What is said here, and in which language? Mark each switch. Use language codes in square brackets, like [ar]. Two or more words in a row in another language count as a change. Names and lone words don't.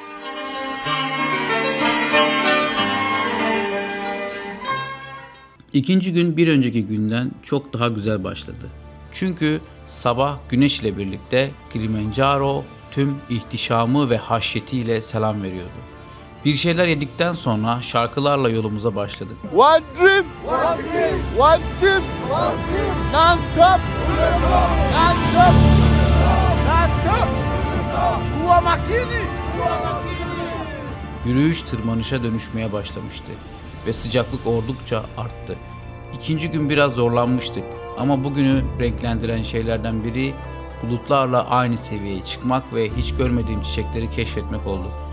[tr] İkinci gün bir önceki günden çok daha güzel başladı. Çünkü sabah güneş ile birlikte Kilimanjaro tüm ihtişamı ve haşyetiyle selam veriyordu. Bir şeyler yedikten sonra şarkılarla yolumuza başladık. [en] One dream, one dream, one team, one team, non-stop, non-stop, non-stop, [sw] kuwa makini. Yürüyüş tırmanışa dönüşmeye başlamıştı ve sıcaklık oldukça arttı. İkinci gün biraz zorlanmıştık ama bugünü renklendiren şeylerden biri bulutlarla aynı seviyeye çıkmak ve hiç görmediğim çiçekleri keşfetmek oldu.